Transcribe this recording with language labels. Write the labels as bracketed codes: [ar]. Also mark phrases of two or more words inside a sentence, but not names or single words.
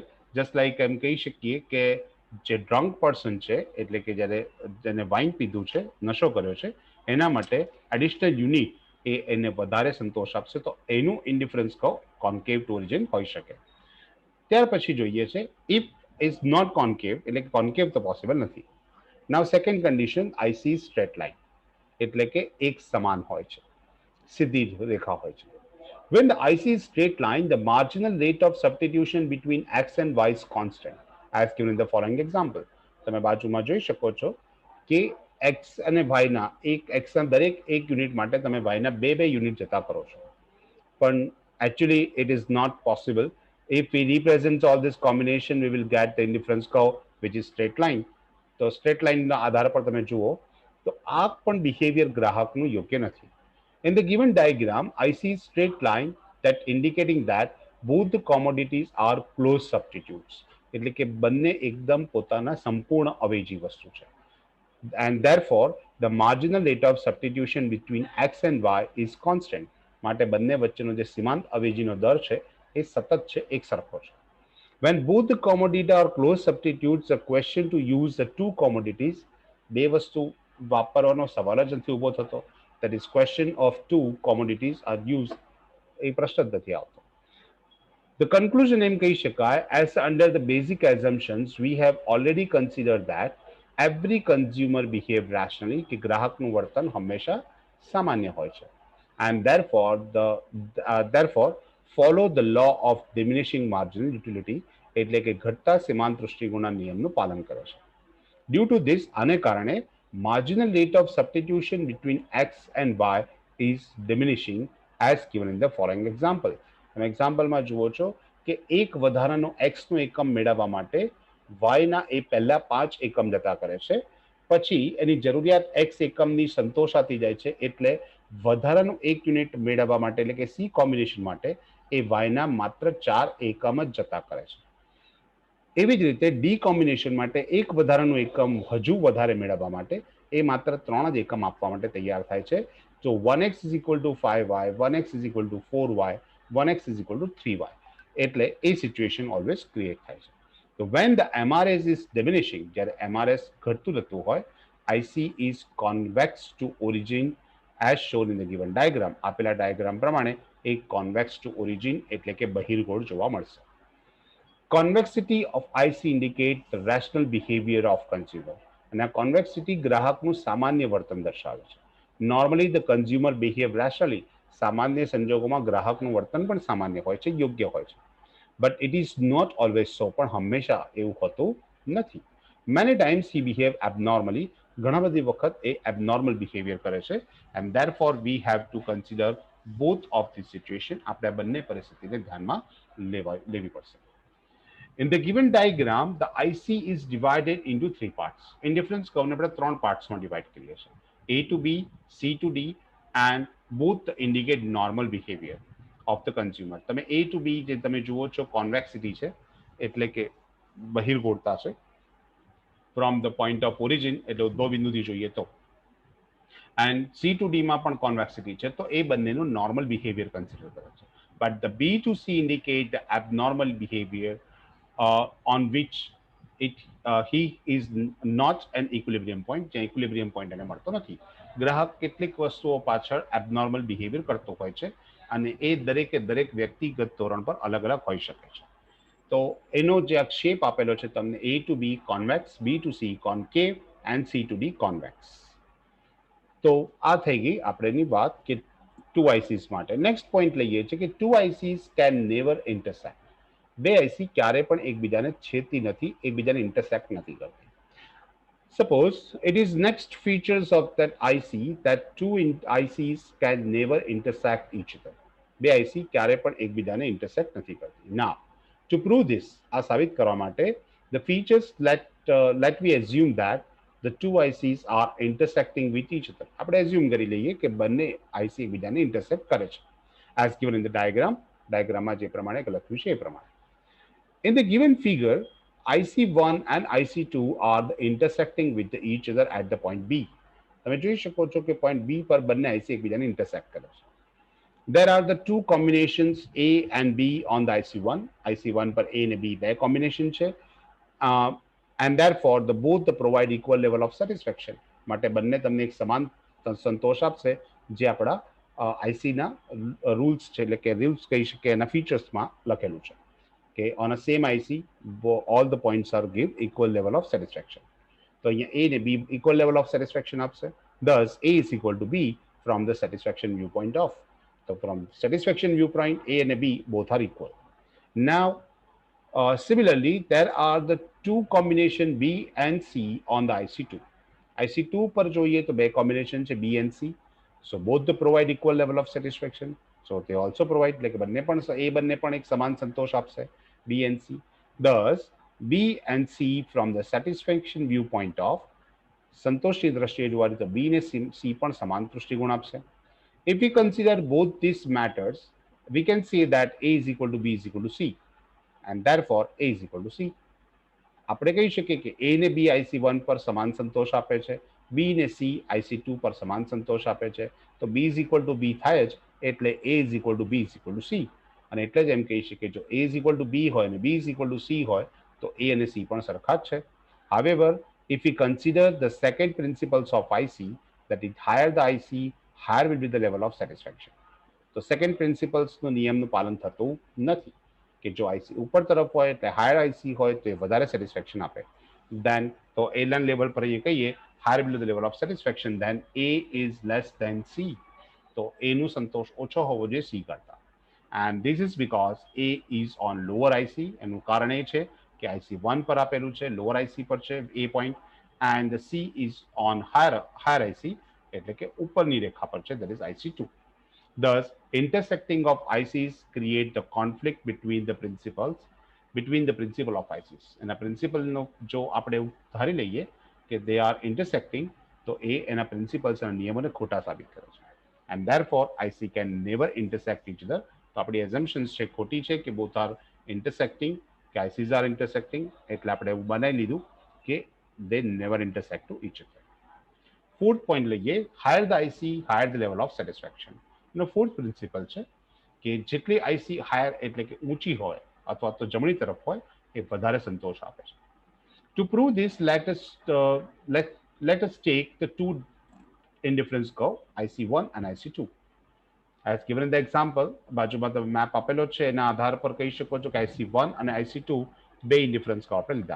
[en] just like [gu] એમ કહી શકીએ કે જે [en] drunk person [gu] છે એટલે કે જ્યારે જેને વાઇન પીધું છે, નશો કર્યો છે, એના માટે [en] additional unit [gu] એ એને વધારે સંતોષ આપશે તો એનું ઇન્ડિફરન્સ કહો [en] concave to origin [gu] હોઈ શકે. ત્યાર પછી જોઈએ છે [en] if is not concave, [gu] એટલે કે કોન્કેવ તો પોસિબલ નથી. [en] now second condition, IC straight line, [gu] એટલે કે એક સમાન હોય છે, સીધી રેખા હોય છે. [en] When the IC is straight line, the marginal rate of substitution between x and y is constant, as given in the following example. [gu] તમે બાજુમાં જોઈ શકો છો કે x અને y ના x ના દરેક એક યુનિટ માટે તમે y ના બે યુનિટ જતા કરો છો. [en] પણ actually it is not possible. If we represent all this combination, we will get the indifference curve which is straight line. [gu] તો [en] straight lineના [gu] આધાર પર તમે જુઓ તો આ પણ બિહેવિયર ગ્રાહકનું યોગ્ય નથી. [en] In the given diagram, I see straight line that indicating that both the commodities are close substitutes. [gu] એટલે કે બંને એકદમ પોતાના સંપૂર્ણ અવેજી વસ્તુ છે. [en] And therefore, the marginal rate of substitution between x and y is constant. [gu] માટે બંને વચ્ચેનો જે સીમાંત અવેજીનો દર છે એ સતત છે, એક સરખો છે. [en] When both the commodities are close substitutes, the question to use the two commodities, [gu] બે વસ્તુ વાપરવાનો સવાલ જ નથી ઊભો થતો. [en] That is question of two commodities are used, [gu] એ પ્રશ્ન જ નથી આવતો. [en] The conclusion [gu] એમ કહી શકાય, [en] as under the basic assumptions we have already considered that every consumer behave rationally, [gu] કે ગ્રાહકનું વર્તન હંમેશા સામાન્ય હોય છે. [en] And therefore follow the law of diminishing marginal utility, [gu] એટલે કે ઘટતા સીમાંત દૃષ્ટિકોણના નિયમનું પાલન કરે છે. [en] Due to this, [gu] આને કારણે [en] marginal rate of substitution between x and y is diminishing as given in the following example. [gu] તમે એક્ઝામ્પલમાં જુઓ છો કે એક વધારાનો x નો એકમ મેળવવા માટે y ના એ પહેલા 5 એકમ જતા કરે છે, પછી એની જરૂરિયાત x એકમની સંતોષાતી જાય છે, એટલે વધારાનું 1 યુનિટ મેળવવા માટે એટલે કે C કોમ્બિનેશન માટે એ y ના માત્ર 4 એકમ જ જતા કરે છે. એવી જ રીતે ડી કોમ્બિનેશન માટે એક વધારાનું એકમ હજુ વધારે મેળવવા માટે એ માત્ર 3 જ એકમ આપવા માટે તૈયાર થાય છે. [en] તો 1x is equal to 5y, 1x is equal to 4y, 1x is equal to 3y. [gu] એટલે એ [en] situation always create [gu] થાય છે. [en] તો when the MRS is diminishing, [gu] જ્યારે MRS ઘટતું જતું હોય, [en] IC is convex to origin as shown in the given diagram. [gu] આપેલા ડાયાગ્રામ પ્રમાણે એક [en] convex to origin [gu] એટલે કે બહિર્ગોળ જોવા મળશે. [en] Convexity of IC indicate the rational behavior of consumer. [gu] અને આ convexity ગ્રાહકનું સામાન્ય વર્તન દર્શાવે છે. [en] Normally the consumer behave rationally. [gu] સામાન્ય સંજોગોમાં ગ્રાહકનું વર્તન પણ સામાન્ય હોય છે, યોગ્ય હોય છે. [en] But it is not always so. [gu] પણ હંમેશા એવું હોતું નથી. [en] Many times he behave abnormally. [gu] ઘણા બધી વખત એ [en] abnormal behavior [gu] કરે છે. [en] And therefore we have to consider both of these situation. [gu] આપણે બંને પરિસ્થિતિને ધ્યાનમાં લેવી પડશે. [en] In the given diagram, the IC is divided into 3 parts. Indifference curve [gu] ને આપણે 3 [en] partsમાં divide [gu] કરીએ છીએ. [en] A to B, C to D, and both indicate normal behavior of the consumer. [gu] તમે [en] A to B [gu] જે તમે જુઓ છો convexity છે, એટલે કે બહિર્ગોળતા છે. [en] From the point of origin [gu] એટલે ઉદ્ભવ બિંદુથી જોઈએ તો, [en] and C to D [gu] માં પણ convexity છે, તો એ બંનેનું [en] normal behavior consider [gu] કરે છે. [en] But the B to C indicate the abnormal behavior on which he is not an equilibrium point, જે equilibrium point [gu] એને મળતો નથી. ગ્રાહક કેટલીક વસ્તુઓ પાછળ [en] abnormal behavior [gu] કરતો હોય છે અને એ દરેકે દરેક વ્યક્તિગત ધોરણ પર અલગ અલગ હોઈ શકે છે. તો એનો જે આ શેપ આપેલો છે તમને [en] A to B convex, B to C concave and C to D convex. [gu] તો આ થઈ ગઈ આપણેની વાત કે 2 ICs માટે. [en] next point [gu] લઈએ છે કે [en] 2 ICs can never intersect. [gu] બે IC ક્યારે પણ એકબીજાને છેદતી નથી, એકબીજાને ઇન્ટરસેક્ટ નથી કરતી. [en] Suppose it is next features of that IC that two ICs can never intersect each other. [gu] બે IC ક્યારે પણ એકબીજાને ઇન્ટરસેક્ટ નથી કરતી. [en] Now, to prove this, [gu] આ સાબિત કરવા માટે [en] the features let we assume that the two ICs are intersecting with each other. [gu] આપણે assume કરી લઈએ કે બંને IC એકબીજાને ઇન્ટરસેક્ટ કરે છે. [en] As given in the diagram, [gu] ડાયાગ્રામમાં જે પ્રમાણે લખ્યું છે એ પ્રમાણે. [en] In the given figure, IC1 and IC2 are intersecting with each other at the point B. [gu] તમે જોઈ શકો છો કે point B પર બંને IC એકબીજાને intersect કરે છે. [en] There are the two combinations A and B on the IC1. [gu] IC1 પર A અને B બે combination છે. [en] And therefore both provide equal level of satisfaction. [gu] માટે બંને તમને એક સમાન સંતોષ આપશે, જે આપણા IC ના રૂલ્સ છે, એટલે કે રૂલ્સ કહી શકે એના ફીચર્સમાં લખેલું છે. [en] Okay, on a same IC, all the points are give equal level of satisfaction. So A and B equal level of satisfaction આપશે. Thus, A is equal to B from the satisfaction viewpoint of. So from satisfaction viewpoint, A and B both are equal. Now, similarly, there are the two combination B and C on the IC2. [gu] IC2 પર જોઈએ તો બે combination છે [en] B and C. So both provide equal level of satisfaction. So they also provide, like [gu] બંને પણ A બંને પણ એક સમાન સંતોષ આપશે, [en] B and C. Thus, B and C from the satisfaction viewpoint of, [gu] સંતોષની દ્રષ્ટિએ જોવા તો B ને C પણ સમાન દૃષ્ટિકોણ આપશે. [en] If we consider both these matters, we can say that A is equal to B is equal to C, and therefore A is equal to C. [gu] આપણે કહી શકીએ કે A ને B IC1 પર સમાન સંતોષ આપે છે, B ને C IC2 પર સમાન સંતોષ આપે છે, તો [en] B is equal to B [gu] થાય જ, એટલે [en] A is equal to B is equal to C. [gu] અને એટલે જ એમ કહી શકીએ જો [en] A is equal to B [gu] હોય અને [en] B is equal to C [gu] હોય તો A અને C પણ સરખા જ છે. [en] However, if we consider the second principles of IC, that is higher the IC, higher will be the level of satisfaction. [gu] તો [en] second principlesનું [gu] નિયમનું પાલન થતું નથી, કે જો IC ઉપર તરફ હોય એટલે [en] higher IC [gu] હોય તો એ વધારે સેટિસ્ફેક્શન આપે. [en] દેન [gu] તો A ના લેવલ પર એ કહીએ [en] higher below the level of satisfaction, દેન A is less than C. [gu] તો A નું સંતોષ ઓછો હોવો જોઈએ C કરતા. [en] And this is because A is on lower IC. [gu] એનું કારણ એ છે કે IC1 પર આપેલું છે, [en] lower IC [gu] પર છે [en] A point, and the C is on higher IC, [gu] એટલે કે ઉપરની રેખા પર છે, [en] that is IC2. Thus, intersecting of ICs create the conflict between the principle of ICs. [gu] એના પ્રિન્સિપલનો જો આપણે એવું ધારી લઈએ કે [en] they are intersecting, [gu] તો એ એના પ્રિન્સિપલ્સ અને નિયમોને ખોટા સાબિત કરે છે. [en] And therefore, IC can never intersect each other. [gu] તો આપણી assumptions છે ખોટી છે કે [en] both are intersecting, [gu] કે [en] ICs are intersecting, [gu] એટલે આપણે એવું બનાવી લીધું કે [en] they never intersect to each other. fourth point લઈએ, higher the IC higher the level of satisfaction. [gu] એનો [en] fourth principle [gu] છે કે જેટલી આઈસી હાયર એટલે કે ઊંચી હોય અથવા તો જમણી તરફ હોય એ વધારે સંતોષ આપે છે. [en] To prove this, let us take the two indifference curve, IC1 and IC2. As given in the example, [gu] બાજુમાં તમે મેપ આપેલો છે એના આધાર પર કહી શકો છો કે IC1 અને IC2 બે [en] indifference curve [gu] આપણે લીધા.